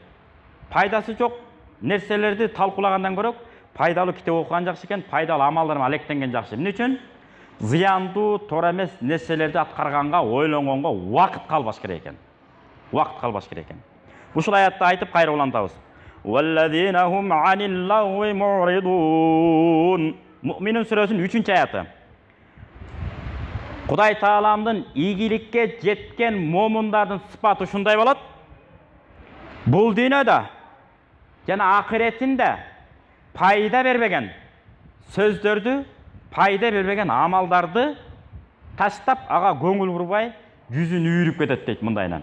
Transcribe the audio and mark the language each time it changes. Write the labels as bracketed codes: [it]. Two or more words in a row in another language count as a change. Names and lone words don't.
[ky] Пайдасы жок нерселерди талкуулагандан көрө пайдалуу китеп окуган жакшы экен, пайдалуу амалдар менен алектенген жакшы. Эмне үчүн? Зыяндуу, туура эмес нерселерди аткарганга, ойлонгонго убакыт калбаш керек экен. Убакыт калбаш керек экен. Ушул аятты айтып кайра улантабыз. [ar] وَالَّذِينَ هُمْ عَنِ اللَّغْوِ مُعْرِضُونَ. [tr] Mü'minun surasının 3. ayeti. [ky] Құдай Тааламдын ийгиликке жеткен момундардын сыпаты ушундай болот. Бул дүйнөдө жана акыретинде пайда бербеген сөздөрдү, пайда бербеген амалдарды таштап, ага көңүл бурбай, жүзүн үйрүп кетет дейт мындайынан.